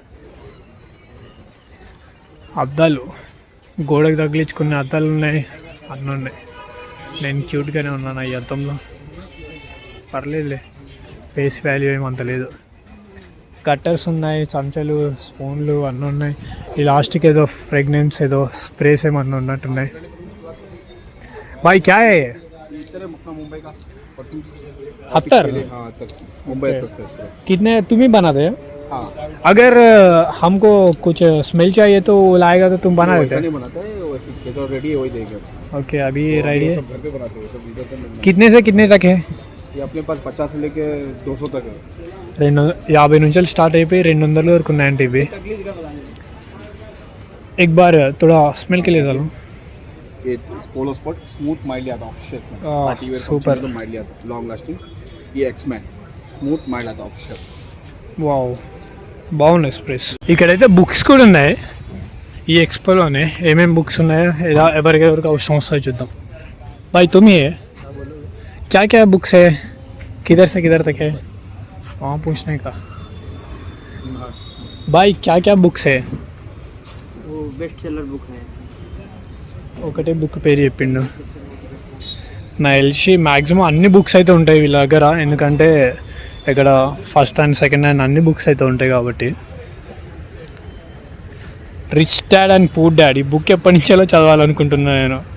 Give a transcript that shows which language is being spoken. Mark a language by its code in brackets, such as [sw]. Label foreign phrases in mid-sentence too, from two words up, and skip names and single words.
[te] అద్దాలు, గోడకు తగిలించుకునే అద్దాలు ఉన్నాయి, అన్నీ ఉన్నాయి. నేను క్యూట్గానే ఉన్నాను ఈ అద్దంలో, పర్లేదులే, [en] face value [te] ఏమంత లేదు. కట్టర్స్ ఉన్నాయి, చెంచాలు, స్పూన్లు అన్నీ ఉన్నాయి. ఈ లాస్ట్కి ఏదో ఫ్రెగ్నెన్స్ ఏదో స్ప్రేస్ ఏమన్నా ఉన్నట్టున్నాయి. [hi] भाई क्या है? हफ्तर मुंबई से कितने तुम ही बनाते हो? हाँ, अगर हमको कुछ स्मेल चाहिए तो वो लाएगा तो तुम बना देते ऐसा हो? नहीं बनाता है, वैसे जैसा रेडी है वही देगा. ओके, अभी रेडी है. सब घर पे बनाते हैं, सब इधर से नहीं बनाते. कितने से कितने तक है? ये अपने पास 50 से लेके 200 तक है. [te] 250 నుంచి స్టార్ట్ అయిపోయి 200 వరకు ఉన్నాయంటే ఇవి. [hi] एक बार थोड़ा स्मेल के लिए डालो. ये पोलो स्पॉट [en] smooth mild [hi] आता है ऑफिशियल में. आह, [en] party wear super. [hi] तो माइल्ड आता है, [en] long lasting. [hi] ये एक्समैन [en] smooth mild [hi] आता है ऑफिशियल. [te] వావ్, బాగున్నాయి స్ప్రేస్. ఇక్కడైతే బుక్స్ కూడా ఉన్నాయి. ఈ ఎక్స్పోలోనే ఏమేమి బుక్స్ ఉన్నాయో ఎలా ఎవరికెవరికి అవసరం వస్తాయో చూద్దాం. [hi] भाई तुम ही है? क्या क्या बुक्स है? किधर से किधर तक है? वहाँ पूछने का. भाई क्या क्या बुक्स है? वो [en] best seller book [hi] है. [te] ఒకటే బుక్ పేరు చెప్పిండు. నాకు తెలిసి మ్యాక్సిమం అన్ని బుక్స్ అయితే ఉంటాయి వీళ్ళ దగ్గర, ఎందుకంటే ఇక్కడ [en] first and second hand [te] అన్ని బుక్స్ అయితే ఉంటాయి కాబట్టి. రిచ్ డాడ్ అండ్ పూర్ డాడ్ ఈ బుక్ ఎప్పటి నుంచో చదవాలనుకుంటున్నాను నేను.